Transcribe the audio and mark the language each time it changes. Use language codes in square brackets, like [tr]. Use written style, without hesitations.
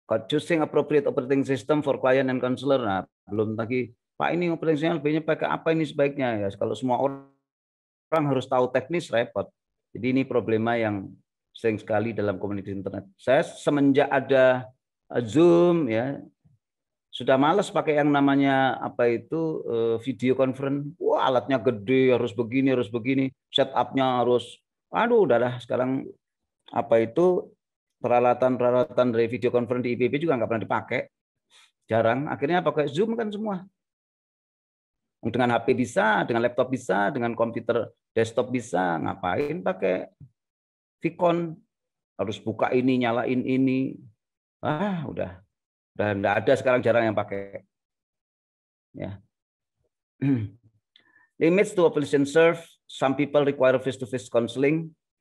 [en] Choosing appropriate operating system for client and counselor. [id] Nah, belum lagi, Pak ini operating system lebihnya pakai apa ini sebaiknya ya. Kalau semua orang harus tahu teknis repot. Jadi ini problema yang sering sekali dalam komunitas internet. Saya semenjak ada Zoom ya sudah malas pakai yang namanya apa itu video conference. Wah, alatnya gede, harus begini, setupnya harus udahlah sekarang apa itu peralatan dari video conference di IPB juga nggak pernah dipakai. Jarang, akhirnya pakai Zoom kan semua. Dengan HP bisa, dengan laptop bisa, dengan komputer desktop bisa, ngapain pakai Vicon, harus buka ini, nyalain ini. Udah enggak ada sekarang, jarang yang pakai. Ya. [en] Limits to population served. Some people require face-to-face counseling.